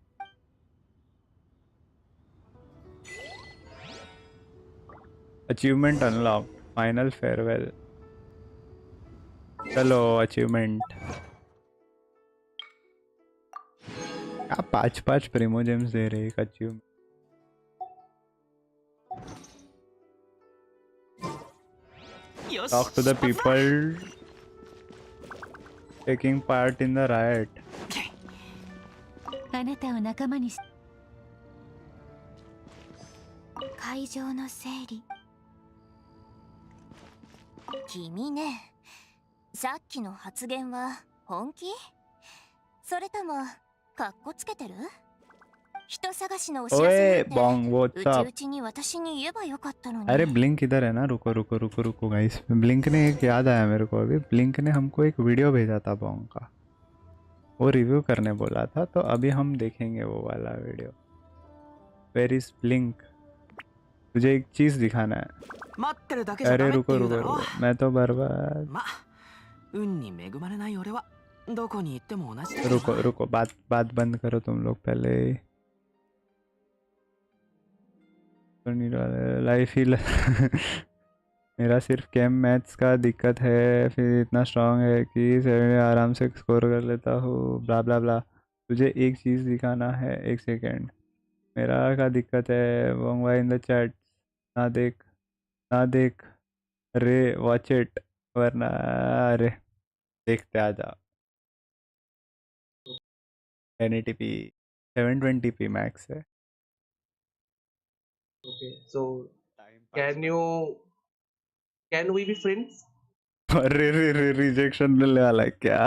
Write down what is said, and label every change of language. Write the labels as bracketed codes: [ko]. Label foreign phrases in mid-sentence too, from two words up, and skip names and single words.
[en] achievement unlock final farewell. [hi] चलो अचीवमेंट. क्या 5 [en] primo gems [hi] दे रहे एक अचीवमेंट. [en] Talk to the people taking part in the riot. [ja] あなたを仲間にし会場の整理。君ね、さっきの発言は本気？それともかっこつけてる？人探しのお知らせ [hi] ओए [ja] なんて [hi] बॉन्ग [ja] うち [hi] व्हाट्सअप. [ja] うちに私に言えばよかったのに。 [hi] अरे ब्लिंक इधर है ना. रुको रुको रुको रुको गाइस. ब्लिंक ने एक याद आया मेरे को अभी. ब्लिंक ने हमको एक वीडियो भेजा था बॉन्ग का. वो रिव्यू करने बोला था तो अभी हम देखेंगे वो वाला वीडियो. [en] where is [hi] ब्लिंक? तुझे एक चीज दिखाना है. [ja] 待ってるだけじゃダ [hi] अरे [ja] メって [hi] रुको [ja] 言う [hi] रुको [ja] だろ [hi] रुको. मैं तो बर्बाद. [ja] ま運に恵まれない俺はどこに行っても同じだけど [hi] रुको रुको. बात बंद करो तुम लोग पहले. लाइफ ही मेरा सिर्फ कैम मैथ्स का दिक्कत है, फिर इतना स्ट्रांग है कि 7 आराम से स्कोर कर लेता हूँ. ब्ला ब्ला ब्ला. तुझे एक चीज़ दिखाना है. एक सेकेंड. मेरा का दिक्कत है. वोंगवा [en] in the chat. [hi] ना देख रे. [en] watch it [hi] वरना. अरे देखते आ जा. 1080p 720p मैक्स है. [en] Okay, so can we be friends? [hi] अरे रिजेक्शन मिलने वाला है क्या?